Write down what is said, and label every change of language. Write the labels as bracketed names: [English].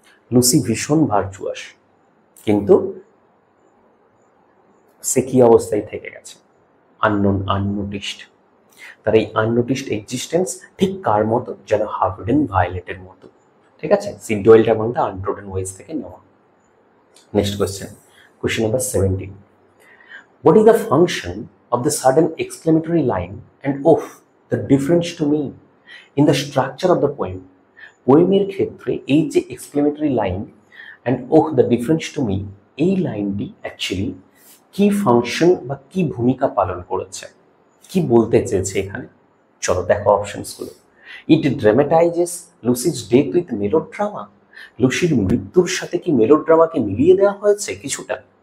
[Bangla] Lucy ভীষণ virtuous, কিন্তু সে কি অবস্থায় থেকে গেছে? আননোন, আননোটিসড। তার এই আননোটিসড এক্সিস্টেন্স ঠিক কার মতো? যেন হাফ হিডেন ভায়োলেটের মতো। ঠিক আছে, সিড ডয়েলটা এবং দ্য আনটোটেন ওয়েজ থেকে নেওয়া। [English] Next question, question number 17. What is the function of the sudden exclamatory line and "oof, the difference to me" in the structure of the poem? [Bangla] পোয়েমের ক্ষেত্রে এই যে exclamatory line and [English] "oh the difference to me", [Bangla] এই লাইনটি actually কি function বা কি ভূমিকা পালন করেছে, কি বলতে চেয়েছে এখানে? চলো দেখো অপশনসগুলো। [English] it dramatises Lucy's death with melodrama, [Bangla] লুসির মৃত্যুর সাথে কি মেলোড্রামাকে মিলিয়ে দেওয়া হয়েছে কিছুটা?